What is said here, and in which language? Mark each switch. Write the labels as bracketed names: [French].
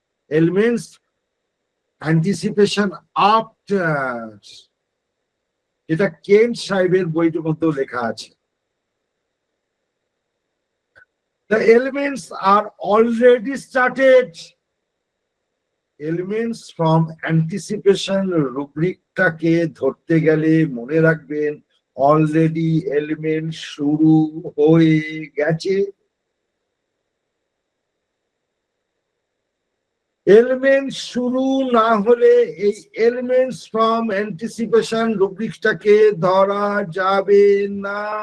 [Bangla] Elements, anticipation after, এটা Kent সাহেবের বইটার মধ্যেও লেখা আছে। [English] The elements are already started. Elements from anticipation [Bangla] রুব্রিকটাকে ধরতে গেলে মনে রাখবেন অলরেডি এলিমেন্ট শুরু হয়ে গেছে। এলিমেন্ট শুরু না হলে এই এলিমেন্টস ফ্রম অ্যান্টিসিপেশন রুব্রিকটাকে ধরা যাবে না।